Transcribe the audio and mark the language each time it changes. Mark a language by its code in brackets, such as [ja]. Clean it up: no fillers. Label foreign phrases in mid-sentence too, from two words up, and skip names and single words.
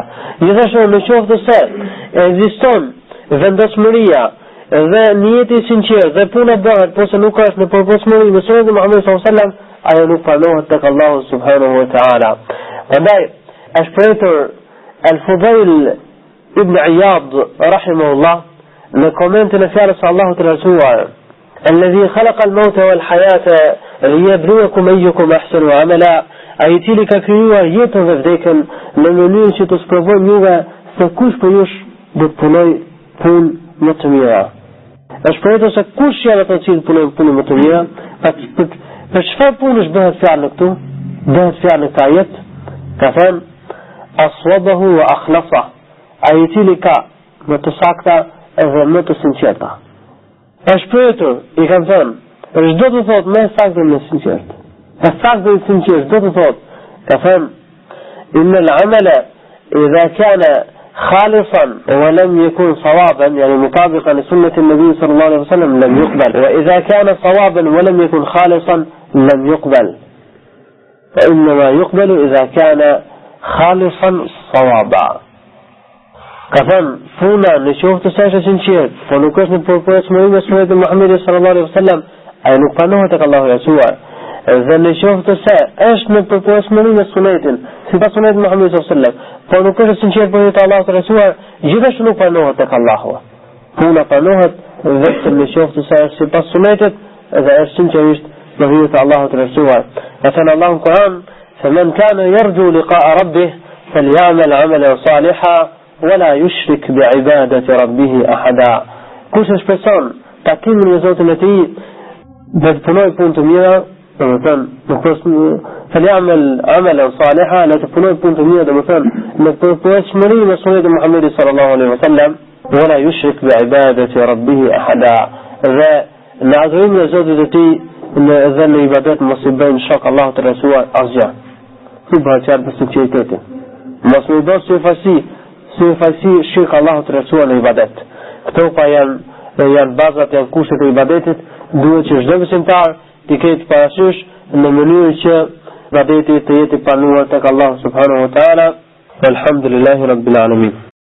[sq] Gjithashtu në qoftë se ekziston vendosmëria dhe njeti i sinqert dhe puna bëhet, por se nuk është në përputhshmëri me sunetin e Muhamedit [ar] صلى الله عليه وسلم, [sq] ajo nuk pranohet tek Allahu [ar] سبحانه وتعالى. [sq] Prandaj është pretur Al-Fudail ibn Iyad rahimahullah në komentin e fjalës së Allahut të Lartësuar: [ar] الذي خلق الموت والحياة ليبلوكم أيكم أحسن عملا. [sq] Ai i cili ka krijuar jetën dhe vdekjen në mënyrë që të sprovojë juve se kush për jush do të punoj punë më të mira. Është për se kush janë ata që punojnë punë më të mira, për çfarë punësh bëhet fjalë në këtu? Bëhet fjalë në këtë jetë, ka thënë [ar] أصوبه وأخلصه. [sq] Ai i cili ka më të sakta edhe më të sinqerta. Është pretur, i kam thënë, për çdo të thotë me saktë me sinqert. E saktë dhe sinqert do të thotë, ka thënë, [ar] إن العمل إذا كان خالصا ولم يكن صوابا يعني مطابقا لسنة النبي صلى الله عليه وسلم لم يقبل. وإذا كان صوابا ولم يكن خالصا لم يقبل. فإنما يقبل إذا كان خالصا صوابا. [sq] Ka thënë, puna në qoftë se është sinqert, po nuk është në përputhshmëri me sunetin e Muhamedit [ar] صلى الله عليه وسلم, [sq] ai nuk pranohet tek Allahu i Lartësuar. dhe në qoftë se është në përputhshmëri me sunetin, sipas sunetit Muhamedit [ar] صلى الله عليه وسلم, [sq] por nuk është sinqert për hir Allahut të Resulluar, gjithashtu nuk pranohet tek Allahu. Puna pranohet vetëm në qoftë se është sipas sunetit dhe është sinqerisht për hir Allahut të Resulluar. Dhe thënë Allahu në Kur'an: [ar] "فمن كان يرجو لقاء ربه فليعمل عملا صالحا ولا يشرك بعبادة ربه أحدا." [sq] Kush e shpreson takimin me Zotin e tij, dhe të punoj punë të mira, domethënë nuk është [ar] فليعمل عملا صالحا, [sq] la të punoj punë të mira, domethënë në përputhshmëri me sunetin e Muhamedit [ar] صلى الله عليه وسلم, ولا يشرك بعبادة ربه أحدا. [sq] Dhe në adhurimin e Zotit të tij dhe në ibadet mos i bëjnë shok Allahut të Resulluar asgjë. Si bëhet qartë për sinqeritetin. Mos më bëj syfasi shirk Allahut të Resulluar në ibadet. Këto pa janë bazat, janë kushtet e ibadetit. Duhet që çdo besimtar të ketë parasysh në mënyrë që ibadeti të jetë i pranuar tek Allahu [ar] سبحانه وتعالى. الحمد لله رب العالمين.